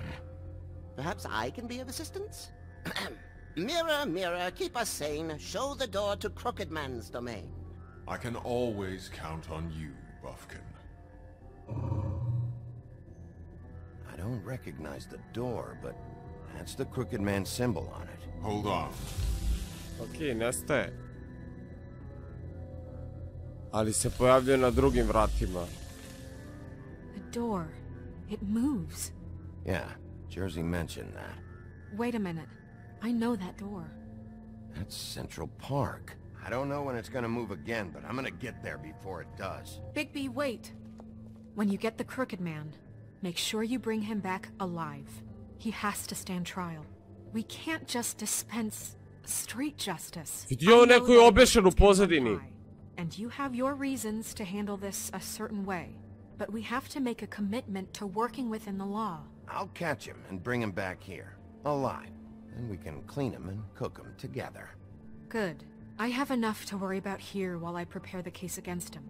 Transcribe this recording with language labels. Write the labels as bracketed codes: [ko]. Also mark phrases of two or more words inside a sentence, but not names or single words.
[en] Perhaps I can be of assistance? Mirror, mirror, keep us sane. Show the door to Crooked Man's domain. I can always count on you, Buffkin. I don't recognize the door, but that's the Crooked Man symbol on it. Hold on. [bs] Ok, nestaje. Ali se pojavljuje na drugim vratima. [en] The door. It moves. Yeah, Jersey mentioned that. Wait a minute. I know that door. That's Central Park. I don't know when it's gonna move again, but I'm gonna get there before it does. Bigby, wait. When you get the Crooked Man, make sure you bring him back alive. He has to stand trial. We can't just dispense street justice. [bs] Vidio [en] I know [bs] neku je [en] that [bs] obješen u [en] emotions can run [bs] pozadini. [en] high, and you have your reasons to handle this a certain way. But we have to make a commitment to working within the law. I'll catch him and bring him back here, alive. Then we can clean him and cook him together. Good. I have enough to worry about here while I prepare the case against him.